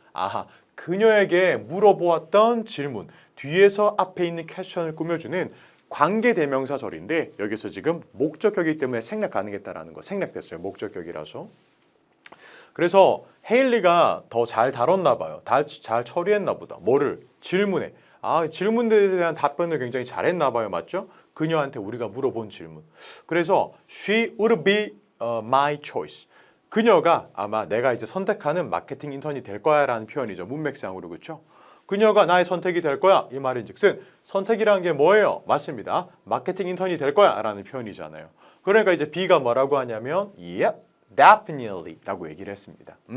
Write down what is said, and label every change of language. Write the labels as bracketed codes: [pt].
[ko] 아하, 그녀에게 물어보았던 질문. 뒤에서 앞에 있는 question을 꾸며주는 관계대명사절인데 여기서 지금 목적격이기 때문에 생략 가능했다라는 거. 생략됐어요. 목적격이라서. 그래서 헤일리가 더 잘 다뤘나 봐요. 잘 처리했나 보다. 뭐를? 질문에. 질문들에 대한 답변을 굉장히 잘했나 봐요. 맞죠? 그녀한테 우리가 물어본 질문. [en] 그래서 she would be my choice. [ko] 그녀가 아마 내가 이제 선택하는 마케팅 인턴이 될 거야 라는 표현이죠. 문맥상으로. 그렇죠? 그녀가 나의 선택이 될 거야. 이 말인즉슨 선택이라는 게 뭐예요? 맞습니다. 마케팅 인턴이 될 거야 라는 표현이잖아요. 그러니까 이제 B가 뭐라고 하냐면 [en] yep, definitely [ko] 라고 얘기를 했습니다.